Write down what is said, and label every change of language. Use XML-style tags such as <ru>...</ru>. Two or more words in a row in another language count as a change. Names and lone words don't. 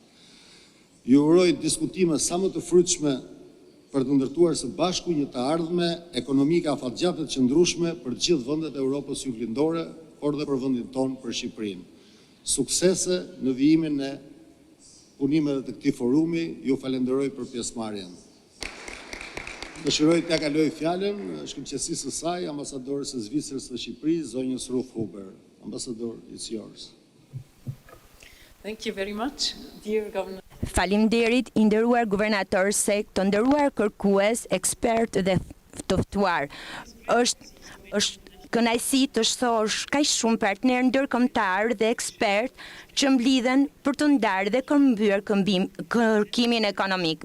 <sq>Ju uroj diskutime sa më të frytshme për të ndërtuar së bashku një të ardhme ekonomike afatgjatë të qëndrueshme për të gjithë vendet e Europës juglindore, por dhe për vendin tonë, për Shqipërinë. Suksese në vijimin e punimeve të këtij forumi, ju falenderoj për pjesëmarrjen. Dëshiroj t'ja kaloj fjalën shkëlqësisë së saj, ambasadorës së Zvicrës së Shqipërisë, zonjës Ruth Huber.</sq> <en>Ambassador, it's yours. Thank you very much, dear Governor.</en> <sq>Faleminderit, i nderuar guvernator SEC, të nderuar kërkues, ekspert dhe të ftuar. Është kënaqësi të shoh kaq shumë partner ndërkombëtar dhe ekspert që mblidhen për të ndarë dhe përmbyer kërkimin ekonomik.</sq>